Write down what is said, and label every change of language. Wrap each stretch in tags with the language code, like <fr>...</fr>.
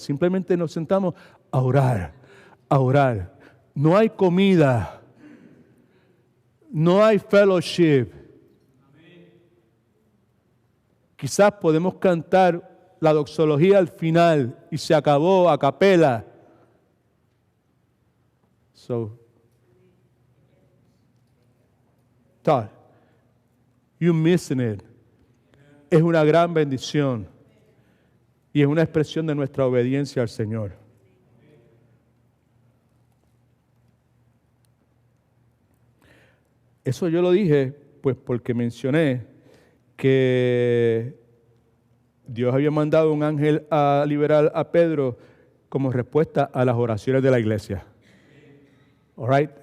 <es>Simplemente nos sentamos a orar, a orar. No hay comida, no hay fellowship. Quizás podemos cantar la doxología al final y se acabó a capela.</es> <en>So, Todd, you're missing it.</en> <es>Es una gran bendición y es una expresión de nuestra obediencia al Señor. Eso yo lo dije pues porque mencioné que Dios había mandado un ángel a liberar a Pedro como respuesta a las oraciones de la iglesia.</es> <en>All right?</en>